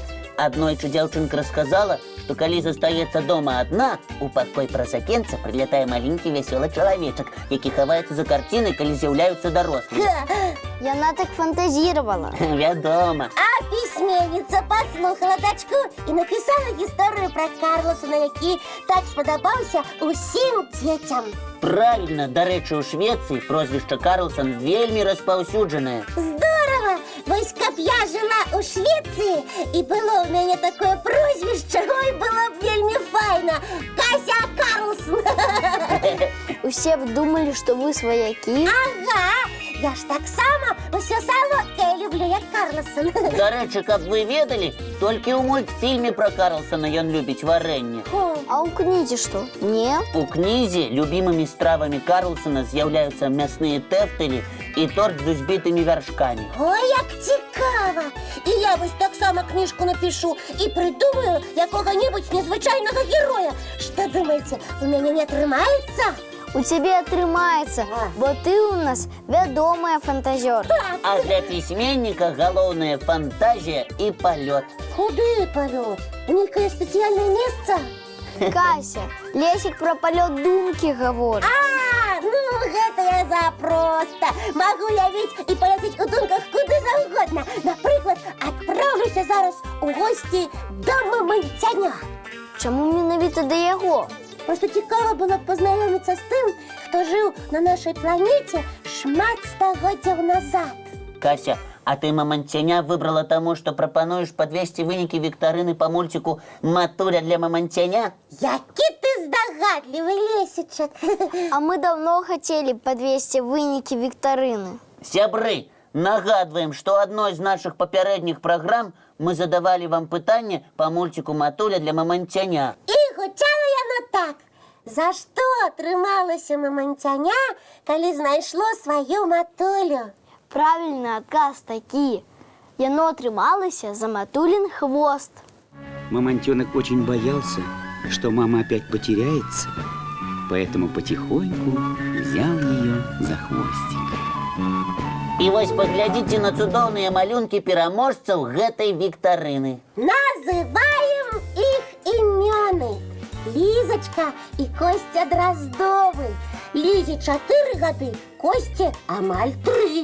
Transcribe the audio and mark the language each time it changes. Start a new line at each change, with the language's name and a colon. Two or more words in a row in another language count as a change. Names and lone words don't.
Belarusian: Аднойчы дзяўчынка расказала, што калі застаецца дома адна, у пакой праз акенца прылятае маленькі вясёлы чалавечак, які хаваецца за карцінай, калі з'яўляюцца дарослыя.
Russian: Яна так фантазировала.
Belarusian: Вядома.
Russian: А письменница послухала дочку и написала историю про Карлсона,
Belarusian: які так сподобался усім детям. Правильно, дарэчы, у Швецыі прозвішча Карлсон вельмі распаўсюджанае.
Russian: Здорово! Вось каб я жила у Швеции и было у меня такое прозвище, ой, было б
Belarusian: вельмі файна.
Russian: Кася Карлсон. Усе б думали, что вы свояки.
Belarusian: Ага, я ж так само усё солодкое люблю, як Карлсон. Дарэчы, каб вы ведалі, толькі ў мультфільме пра Карлсона ён любіць варэнне. А у кнізе что? Не? У кнізе любімымі стравамі Карлсона з'яўляюцца мясныя тэфтэлі і торт з узбітымі вяршкамі. Ой, як цікава! І я вось так само книжку напишу і придумаю якога-небудзь незвычайнага героя.
Russian: Что думаете, у меня не отрымаецца?
Belarusian: У тебе отрымаецца, бо ты у нас вядомая фантазёр. А для пісьменніка галоўная фантазія і палёт. Куды палёт? Нейкае спецыяльнае месца?
Russian: Кася, Лесик про полет думки говорит.
Belarusian: Ну гэта я запросто. Могу явіць і паляцець у думках куды заўгодна. Напрыклад, адпраўлюся зараз у госці да Мамонтяня. Чаму менавіта да яго? Просто цікава было б пазнаёміцца з тым, хто жыў на нашай планеце шмат стагоддзяў назад. Кася, а ты Мамонтяня выбрала таму, што прапануеш падвесці вынікі віктарыны па мульціку «Матуля для Мамонтяня»? Які ты здагадлівы, Лесічак.
Russian: А мы давно хотели подвесці
Belarusian: вынікі віктарыны. Сябры, нагадваем, што адной з нашых папярэдніх праграм мы задавалі вам пытанне па мульціку «Матуля для Мамонтяня». І гучала яно так. За што трымалася Мамонтяня, калі знайшло сваю матулю?
Russian: Правильный отказ такі.
Belarusian: Яно трымалася за матулин хвост.
Russian: Мамонтенок очень боялся, что мама опять потеряется, поэтому потихоньку взял ее за хвостик.
Belarusian: І вось паглядзіце на цудоўныя малюнкі пераможцаў гэтай віктарыны. Называем іх імёны. Лізачка і Костя Дроздовы. Лізе 4 гады, Косце амаль 3.